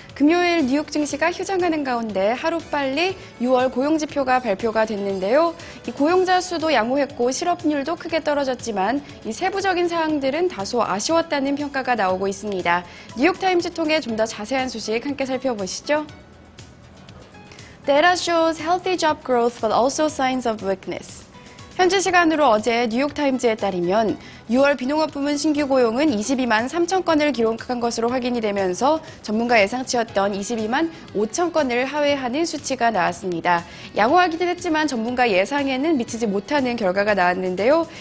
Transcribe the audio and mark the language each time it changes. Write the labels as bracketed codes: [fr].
[ko] 금요일 뉴욕 증시가 휴장하는 가운데 하루빨리 6월 고용지표가 발표가 됐는데요. 이 고용자 수도 양호했고 실업률도 크게 떨어졌지만 이 세부적인 사항들은 다소 아쉬웠다는 평가가 나오고 있습니다. 뉴욕타임즈 통해 좀 더 자세한 소식 함께 살펴보시죠. [en] Data shows healthy job growth but also signs of weakness. [ko] 현지 시간으로 어제 뉴욕타임즈에 따르면 6월 비농업 부문 신규 고용은 22만 3천 건을 기록한 것으로 확인이 되면서 전문가 예상치였던 22만 5천 건을 하회하는 수치가 나왔습니다. 양호하기는 했지만 전문가 예상에는 미치지 못하는 결과가 나왔는데요.